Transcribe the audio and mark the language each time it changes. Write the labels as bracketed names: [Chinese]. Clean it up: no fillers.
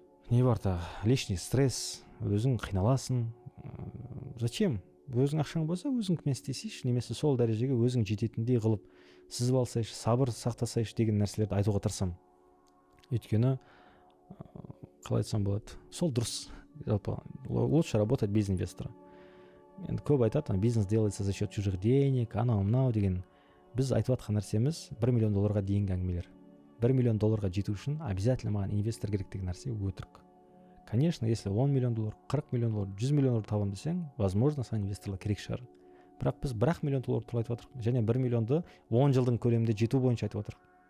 [Kazakh] Не бар-та, [Russian] лишний стресс, [Kazakh] өзің қиналасың. [Russian] Зачем? [Kazakh] Өзің ақшаң болса, өзіңмен істесейші, немесе сол дәрежеге өзің жететіндей қылып сызып алсайшы, сабыр сақтасайшы деген нәрселерді айтуға тырысамын. Өйткені қалай айтсам болады, сол дұрыс. [Russian] Лучше работать без инвестора. [Kazakh] Енді көп айтады, [Russian] бизнес делается за счет чужих денег, [Kazakh] анау-мынау деген. Біз айтып жатқан нәрсеміз $1 миллион дейінгі әңгімелер. $1 миллион жету үшін обязательно маған инвестор керек деген нәрсе өтірік. [Russian] Конечно, если $10 миллион, $40 миллион, $100 миллион [Kazakh] табам десең, [Russian] возможно, [Kazakh] саған инвесторлар керек шығар. Бірақ біз $1 миллион туралы айтып жатырмық, және $1 миллионды 10 жылдың көлемінде жету бойынша айтып жатырмық.